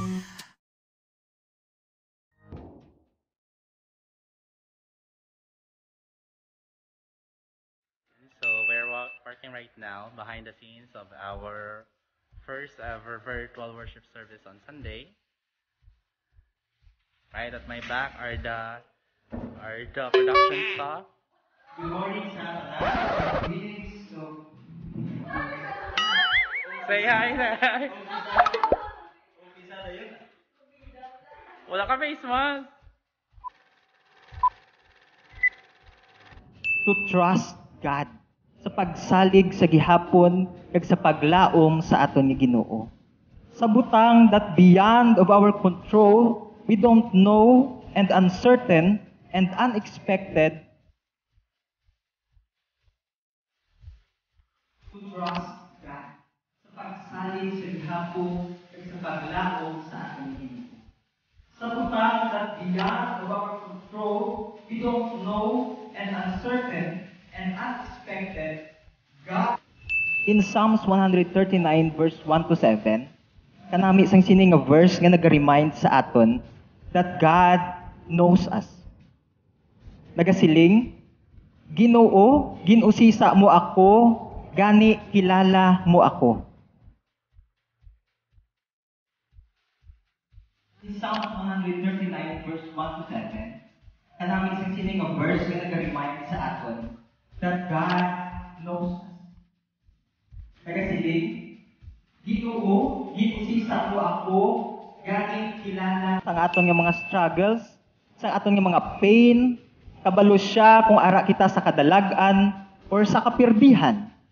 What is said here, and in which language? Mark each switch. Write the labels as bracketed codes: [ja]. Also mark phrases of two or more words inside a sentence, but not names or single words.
[en] So we're working right now behind the scenes of our first ever virtual worship service on Sunday. Right at my back are the production staff. Good morning [tl] sa lahat. [en] Greetings to... Say hi. [tl] Umpisa na yun. [hil] Wala ka face mask. [en] To trust God [hil] sa pagsalig sa gihapon kag sa paglaom sa aton ni Ginoo. Sa butang [en] that beyond of our control, we don't know, and uncertain and unexpected. To trust God [hil] sa pagsalig sa gihapon kag sa paglaom sa aton ni Ginoo. Sa butang [en] that beyond of our control, we don't know, and uncertain and unexpected, God. In Psalms 139 verse 1 to 7, [hil] kanami sang sining nga verse nga nag-remind sa aton [en] that God knows us. [hil] Nagasiling, Ginoo, ginusisa mo ako, gani kilala mo ako. [en] In Psalms 139 verse 1 to 7, [hil] kanami sang sining nga verse nga nag-remind sa aton [en] that God knows us. [hil] Nagasiling, Ginoo, ginusisa mo ako, gani kilala sa aton nga mga struggles, sa aton nga mga pain, kabalo siya kung ara kita sa kadalagan or sa kapirdihan.